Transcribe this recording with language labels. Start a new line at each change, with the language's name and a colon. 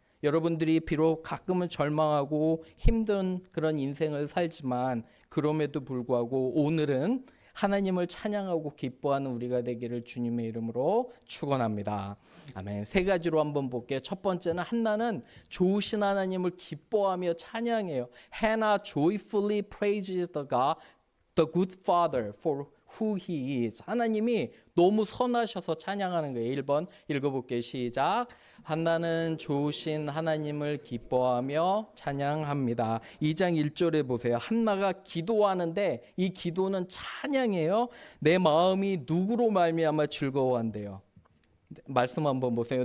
Korean: 여러분들이 비록 가끔은 절망하고 힘든 그런 인생을 살지만 그럼에도 불구하고 오늘은 하나님을 찬양하고 기뻐하는 우리가 되기를 주님의 이름으로 축원합니다. 아멘. 세 가지로 한번 볼게요. 첫 번째는 한나는 좋으신 하나님을 기뻐하며 찬양해요.
English: Hannah joyfully praises the good Father for who He is.
Korean: 하나님이 너무 선하셔서 찬양하는 거예요. 1번 읽어볼게요. 시작. 한나는 좋으신 하나님을 기뻐하며 찬양합니다. 2장 1절에 보세요. 한나가 기도하는데 이 기도는 찬양이에요. 내 마음이 누구로 말미암아 즐거워한대요. 말씀 한번 보세요.